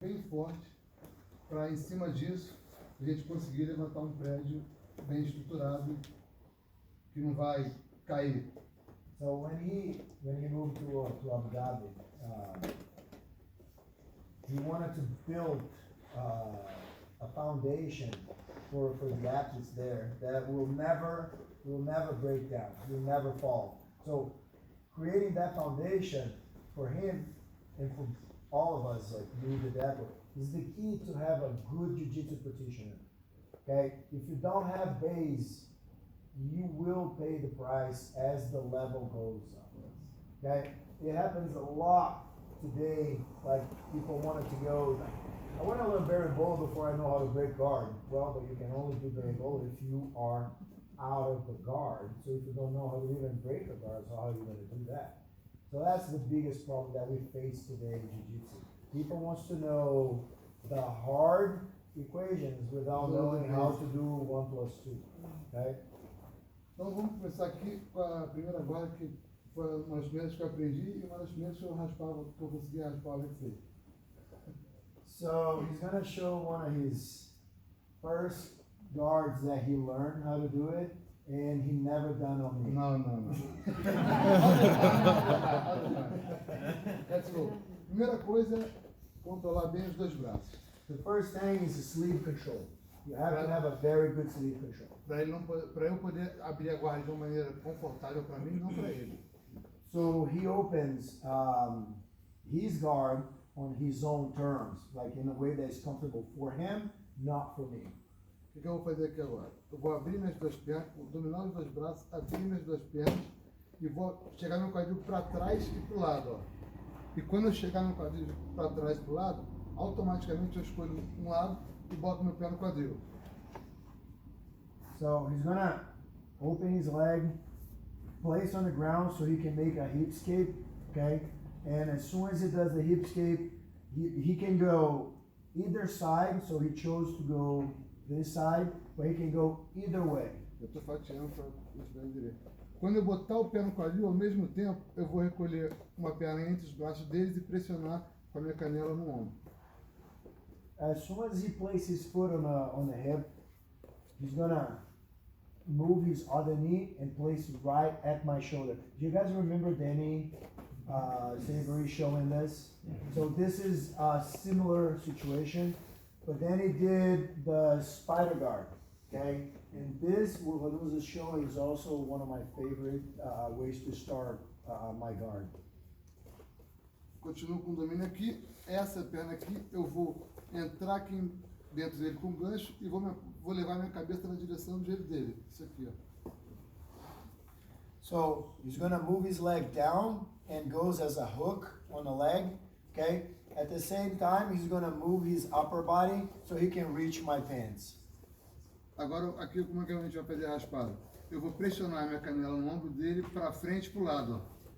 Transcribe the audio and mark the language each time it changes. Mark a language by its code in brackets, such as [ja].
[pt] bem forte para, em cima disso, a gente conseguir levantar um prédio bem estruturado que não vai cair. [en] So when he moved to Abu Dhabi, he wanted to build a foundation for the athletes there that will never break down, will never fall. So creating that foundation for him and for all of us, like you did that, is the key to have a good jiu-jitsu practitioner. Okay, if you don't have base, you will pay the price as the level goes up. Okay, it happens a lot today. Like people wanted to go, like, I want to learn berimbolo before I know how to break guard. Well, but you can only do berimbolo if you are out of the guard. So if you don't know how to even break a guard, so how are you going to do that? So that's the biggest problem that we face today in jiu-jitsu. People wants to know the hard equations without knowing how to do 1 plus 2. Okay? [pt] Então vamos começar aqui com a primeira guarda, que foi uma das primeiras que eu aprendi e uma das primeiras que eu raspava, que eu conseguia raspar o UFC. [en] So he's gonna show one of his first guards that he learned how to do it, and he never done on me. [pt] Não. [en] Let's go. [pt] Primeira coisa é controlar bem os dois braços. [en] The first thing is the sleeve control. You have to have a very good sleeve control. [pt] Para eu poder abrir a guarda de uma maneira confortável para mim, não para ele. [en] So he opens his guard on his own terms, like in a way that is comfortable for him, not for me. [pt] O que eu vou fazer aqui agora? Eu vou abrir minhas duas pernas, vou dominar os dois braços, abrir minhas duas pernas e vou chegar meu quadril para trás e para o lado. Ó. E quando eu chegar meu quadril para trás e para o lado, automaticamente eu escolho um lado e boto meu pé no quadril. [en] So he's gonna open his leg, place on the ground so he can make a hip escape, okay? And as soon as he does the hip escape, he can go either side, so he chose to go this side, but he can go either way. [pt] Eu estou fatiando para estiver direito. Quando eu botar o pé no quadril, ao mesmo tempo, eu vou recolher uma perna entre os braços deles e pressionar com a minha canela no ombro. [en] As soon as he places his foot on the hip, he's gonna move his other knee and place it right at my shoulder. Do you guys remember Danny Savory showing this? So this is a similar situation, but Danny did the spider guard, okay? And this, what he was showing, is also one of my favorite ways to start my guard. [pt] Continuo com o domínio aqui. Essa perna aqui, eu vou entrar aqui dentro dele com o gancho e vou levar minha cabeça na direção do jeito dele. Isso aqui, ó. [en] So he's gonna move his leg down and goes as a hook on the leg, okay? At the same time, he's gonna move his upper body so he can reach my pants. [pt] Agora, aqui como é que a gente vai fazer a raspada? Eu vou pressionar minha canela no ombro dele para frente e para o lado, ó.